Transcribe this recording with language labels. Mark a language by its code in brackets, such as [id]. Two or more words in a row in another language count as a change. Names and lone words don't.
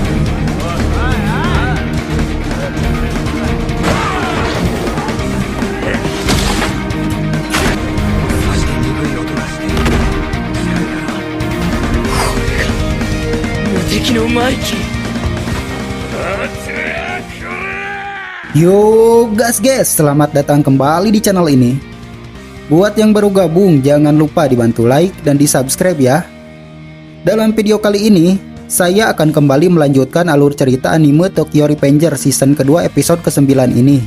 [ja] そして鈍い音がして辛いから無敵のマイキー。 [en] Yo guys, [id] selamat datang kembali di channel ini. Buat yang baru gabung, jangan lupa dibantu like dan di subscribe ya. Dalam video kali ini, saya akan kembali melanjutkan alur cerita anime Tokyo Revenger season kedua episode ke-9 ini.